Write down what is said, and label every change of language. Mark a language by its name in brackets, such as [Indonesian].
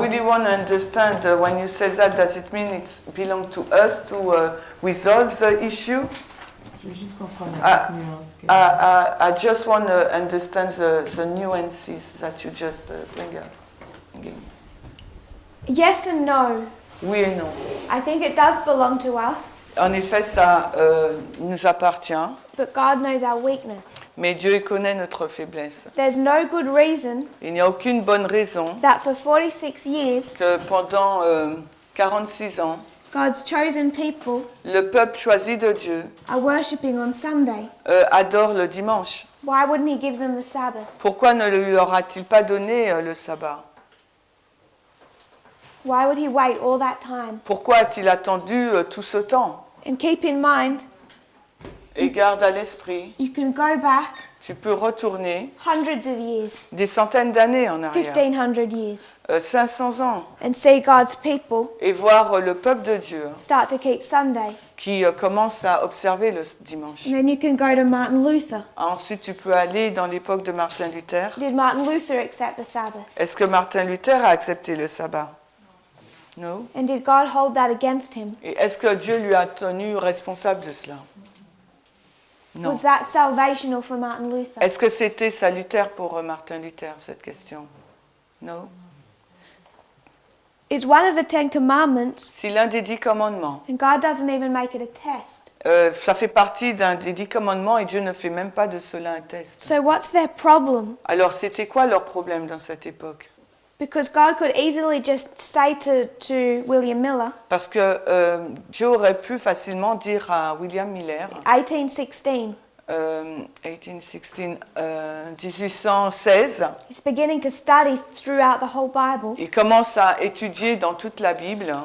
[English] really want to understand when you say that, does it mean it belongs to us to resolve the issue? [French] Je veux juste comprendre la petite nuance. [English] I just want to understand the nuances that you just bring up. Yes and no. [French] Oui et non. [English] I think it does belong to us, [French] En effet, ça nous appartient, [English] but God knows our weakness. [French] mais Dieu connaît notre faiblesse. [English] There's no good reason [French] Il n'y a aucune bonne raison [English] that for 46 years, [French] que pendant 46 ans, [English] God's chosen people [French] le peuple choisi de Dieu [English] are worshipping on Sunday. [French] adore le dimanche. [English] Why wouldn't He give them the Sabbath? [French] Pourquoi ne leur a-t-il pas donné le sabbat? [English] Why would He wait all that time? [French] Pourquoi a-t-il attendu tout ce temps? [English] And keep in mind, [French] Et garde à l'esprit, [English] you can go back [French] tu peux retourner [English] hundreds of years, [French] des centaines d'années en arrière, [English] 1,500 years, [French] 500 ans, [English] and see God's people [French] et voir le peuple de Dieu [English] start to keep Sunday. [French] qui commence à observer le dimanche. [English] And then you can go to Martin Luther. [French] Ensuite, tu peux aller dans l'époque de Martin Luther. [English] Did Martin Luther accept the Sabbath? [French] Est-ce que Martin Luther a accepté le sabbat? Non. [English] And did God hold that against him? [French] Et est-ce que Dieu lui a tenu responsable de cela? Non. [English] Was that salvational for Martin Luther? [French] Est-ce que c'était salutaire pour Martin Luther, cette question? Non. [English] It's one of the 10 commandments, [French] Si l'un des 10 commandements, [English] and God doesn't even make it a test. [French] ça fait partie d'un des 10 commandements et Dieu ne fait même pas de cela un test. [English] So what's their problem? [French] Alors, c'était quoi leur problème dans cette époque? [English] Because God could easily just say to William Miller, [French] Parce que Dieu aurait pu facilement dire à William Miller, [English] 1816, [French] 1816, [English] he's beginning to study throughout the whole Bible. [French] il commence à étudier dans toute la Bible